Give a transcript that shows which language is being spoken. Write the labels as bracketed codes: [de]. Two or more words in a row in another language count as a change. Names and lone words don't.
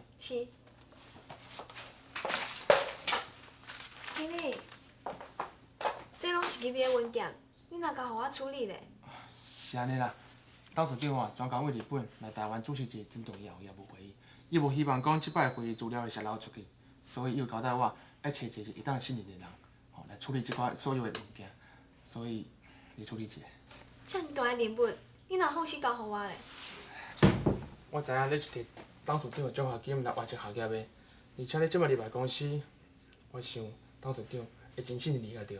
[nan] 是。经理，这拢是机密的文件，你哪甲互我处理咧？是安尼啦，董事长啊，专工为日本来台湾主持一个针对业务会议，伊无希望讲即摆会议资料会泄露出去，所以伊有交代我要找一个一当信任的人，吼来处理即款所有的文件，所以你处理一下。遮尔大的任务，你哪放心交互我咧？我知影你是摕董事长的奖学金来完成学业的，而且你即摆入来公司，我想董事长会真信任你才对。